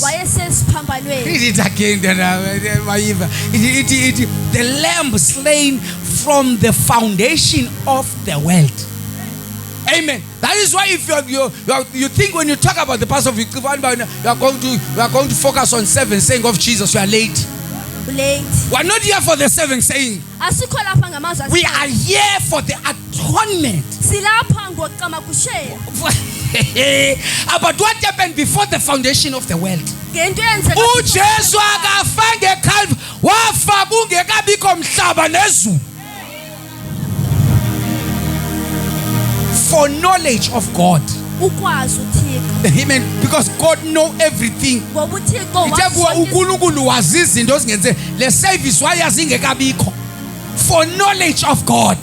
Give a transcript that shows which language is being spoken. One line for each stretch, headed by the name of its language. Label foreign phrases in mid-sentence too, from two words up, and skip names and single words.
English: Read it again. The lamb slain from the foundation of the world. Amen. That is why if you think when you talk about the Passover, you are going to focus on 7 saying of Jesus, you are late. We are not here for the 7 saying. We are here for the atonement. About what happened before the foundation of the world.
Zulu: uJesu akafa ngeCalvary, wafa kungekabikho mhlaba nezulu.
English: For knowledge of God. Amen. Because God knows everything. For knowledge of God.